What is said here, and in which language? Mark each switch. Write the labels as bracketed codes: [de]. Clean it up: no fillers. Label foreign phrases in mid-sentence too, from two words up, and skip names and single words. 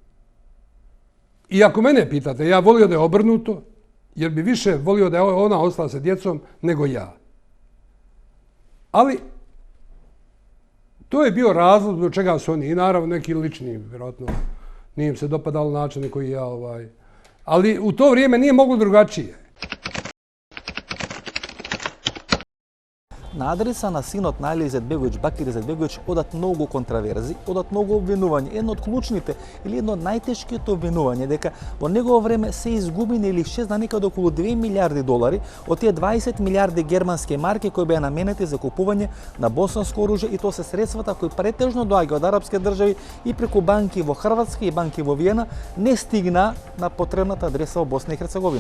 [bs] I ako mene pitate, ja volio da je obrnuto, jer bi više volio da je ona ostala sa djecom nego ja. Ali to je bio razlog do čega su oni, i naravno neki lični, vjerojatno nije im se dopadalo način koji ja ali u to vrijeme nije moglo drugačije. [mk] На адреса на синот на Али Izetbegović, Bakir Izetbegović, одат многу контраверзи, одат многу обвинувања. Едно од клучните или едно од најтешките обвинувања дека во негово време се изгубени или исчезна некаде околу 2 милиарди долари од тие 20 милиарди германски марки кои беа наменети за купување на босанско оружје, и тоа се средствата кои претежно доаѓаат од арапски држави и преку банки во Хрватска и банки во Виена не стигна на потребната адреса во Босна и Херцеговина.